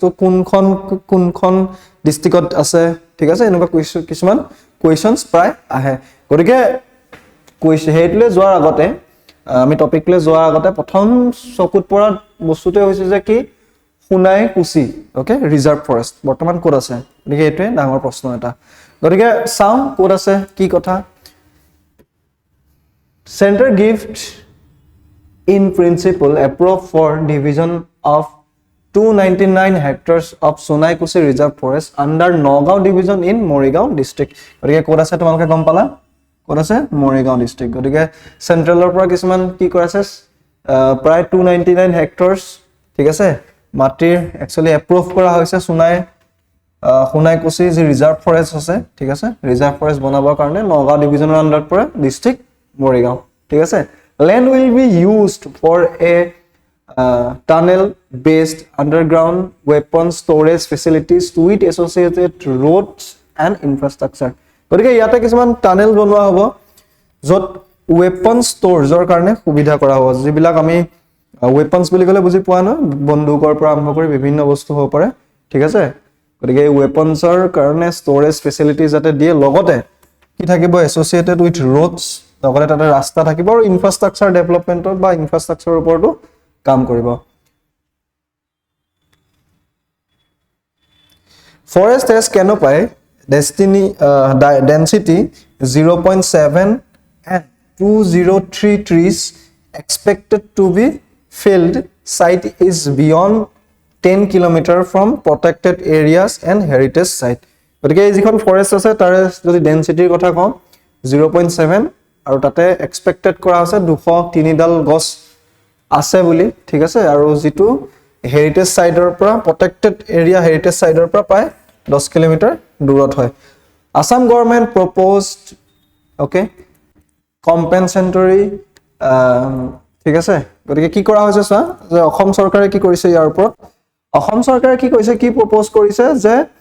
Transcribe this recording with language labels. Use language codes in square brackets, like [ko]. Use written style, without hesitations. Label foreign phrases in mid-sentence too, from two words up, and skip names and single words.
[as] কোনখন ডিস্ট্ৰিক্টত আছে ঠিক আছে এনেকুৱা কিছুমান কুৱেশ্যনছ প্ৰায় আহে গতিকে হেইটলে যোৱাৰ আগতে আমি টপিকলে যোৱাৰ আগতে প্ৰথম চকুত পৰা বস্তুটো হৈছে যে কি সোনাইকুছি ওকে [en] reserve forest [as] বৰ্তমান ক'ত আছে গতিকে এটোৱে ডাঙৰ প্ৰশ্ন এটা গতিকে চাও ক'ত আছে কি কথা [en] Center gift in principle approved for division of 299 hectares of Sonaikusi Reserve Forest under Nagaon division in Morigaon district. [as] গতিকে ক'ত আছে তোমালোকে গম পালা ক'ত আছে Morigaon district গতিকে সেন্ট্ৰেলৰ পৰা কিছুমান কি কৰাছে প্ৰায় 299 হেক্টৰছ ঠিক আছে মাটিৰ [en] actually approve [as] কৰা হৈছে সোনাইকুছি যি [en] reserve forest [as] আছে ঠিক আছে [en] reserve forest [as] বনাবৰ কাৰণে নগাঁও ডিভিজনৰ আন্ডাৰত পৰা ডিস্ট্ৰিক্ট Morigaon ঠিক আছে [en] land will be used for a tunnel based underground weapon storage facilities with associated roads and infrastructure [as] গতিকে ইয়াতে কিছুমান টানেল বনোৱা হ'ব যত [en] weapon stores [as] ৰ কাৰণে সুবিধা কৰা হ'ব যিবিলাক আমি weapons বুলি ক'লে বুজি পোৱা ন বন্দুকৰ পৰা আৰম্ভ কৰি বিভিন্ন বস্তু হ'ব পাৰে ঠিক আছে গতিকে weapons ৰ কাৰণে [en] storage facilities [as] যাতে দিয়ে লগতে কি থাকিব [en] associated with roads [as] লগতে তাতে ৰাস্তা থাকিব আৰু [en] infrastructure development [as] বা ইনফ্ৰাষ্ট্ৰাকচাৰৰ ওপৰতো কাম কৰিব [en] ফৰেষ্ট has canopy density 0.7 and 203 trees expected to be felled site is beyond 10 km from protected areas and heritage site [as] গতিকে যিখন ফৰেষ্ট আছে তাৰ যদি ডেনসিটিৰ কথা কওঁ 0.7 আৰু তাতে এক্সপেক্টেড কৰা আছে 203 ডাল গছ আছে বুলি ঠিক আছে আৰু যেটো হেৰিটেজ সাইডৰ পৰা [en] protected area heritage site [as] পৰা প্ৰায় 10 কিলোমিটাৰ দূৰত হয় [en] Assam government proposed okay compensatory [as] ঠিক আছে গতিকে কি কৰা হৈছে চা যে অসম চৰকাৰে কি কৰিছে ইয়াৰ ওপৰত অসম চৰকাৰে কি কৈছে কি প্ৰপ'জ কৰিছে যে